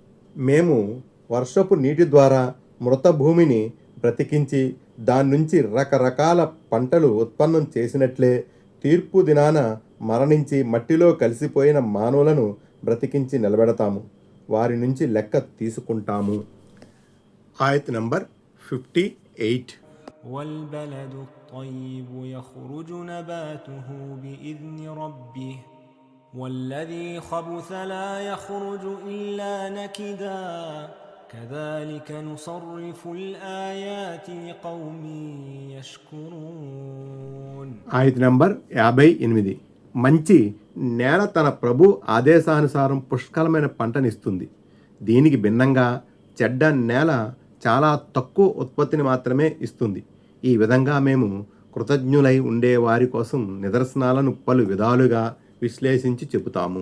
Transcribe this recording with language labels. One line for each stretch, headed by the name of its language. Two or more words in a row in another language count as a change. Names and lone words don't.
Telugu: మేము వర్షపు నీటి ద్వారా మృత భూమిని బ్రతికించి దాని నుంచి రకరకాల పంటలు ఉత్పన్నం చేసినట్లే తీర్పు దినాన మరణించి మట్టిలో కలిసిపోయిన మానవులను బ్రతికించి నిలబెడతాము. వారి నుంచి లెక్క తీసుకుంటాము. ఆయత్ నంబర్ 58.
Arabic: والبلد الطيب يخرج نباته بإذن ربه والذي خبث لا يخرج إلا نكدا كذلك نصرف الآيات لقوم يشكرون.
Telugu: ఆయత్ నంబర్ 58. మంచి నేల తన ప్రభు ఆదేశానుసారం పుష్కలమైన పంటనిస్తుంది. దీనికి భిన్నంగా చెడ్డ నేల చాలా తక్కువ ఉత్పత్తిని మాత్రమే ఇస్తుంది. ఈ విధంగా మేము కృతజ్ఞులై ఉండే వారి కోసం నిదర్శనాలను పలు విధాలుగా విశ్లేషించి చెబుతాము.